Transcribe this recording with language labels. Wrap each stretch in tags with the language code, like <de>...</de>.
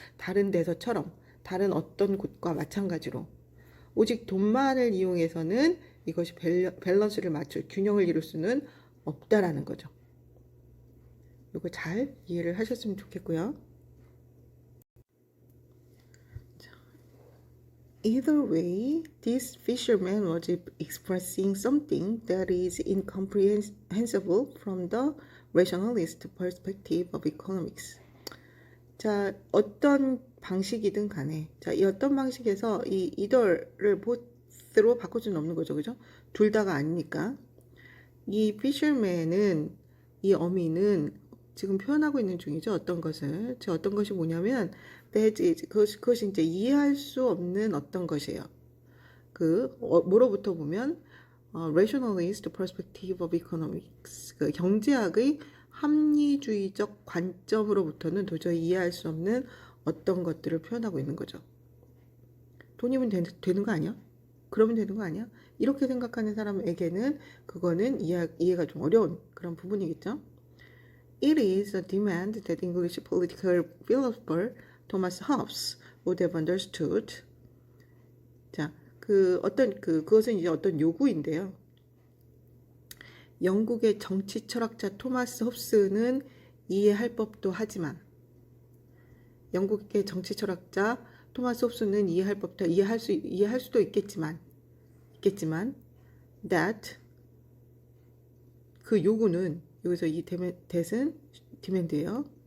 <ko>다른 데서처럼, 다른 어떤 곳과 마찬가지로. 오직 돈만을 이용해서는 이것이 밸런스를 맞출, 균형을 이룰 수는 없다라는 거죠. 이거 잘 이해를 하셨으면 좋겠고요.</ko> <en>Either way, this fisherman was expressing something that is incomprehensible from the rationalist perspective of economics.</en> <ko>자, 어떤 방식이든 간에, 자, 이 어떤 방식에서 이 either를 both로 바꿀 수는 없는 거죠, 그죠? 둘 다가 아니니까. 이 fisherman은, 이 어미는 지금 표현하고 있는 중이죠. 어떤 것을. 어떤 것이 뭐냐면</ko> <en>that is,</en> <ko>그것이 이제 이해할 수 없는 어떤 것이에요. 뭐로부터 보면</ko> <en>rationalist perspective of economics.</en> <ko>그 경제학의 합리주의적 관점으로부터는 도저히 이해할 수 없는 어떤 것들을 표현하고 있는 거죠. 돈이면 되는 거 아니야? 그러면 되는 거 아니야? 이렇게 생각하는 사람에게는 그거는 이해가 좀 어려운 그런 부분이겠죠.</ko> <en>It is a demand that English political philosopher Thomas Hobbes would have understood.</en> <ko>자, 그것은 이제 어떤 요구인데요. 영국의 정치 철학자 토마스 홉스는 이해할 법도 하지만, 영국의 정치 철학자 토마스 홉스는 이해할 수도 있겠지만, that 그 요구는 여기서 이 that은 demand예요.</ko>